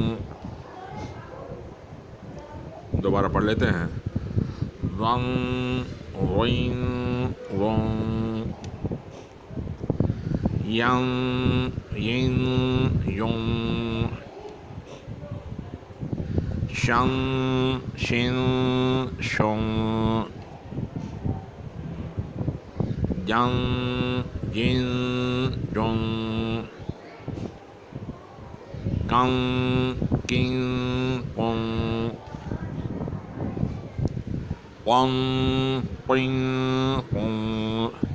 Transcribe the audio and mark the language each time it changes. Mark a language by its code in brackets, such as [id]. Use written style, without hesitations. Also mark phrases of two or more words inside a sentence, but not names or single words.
[ur] دوبارہ پڑھ لیتے ہیں۔ [ar] ظن غین ظن، ین ین ین، شن شن شن، جن جن جن، کن کن کن، قن قن قن۔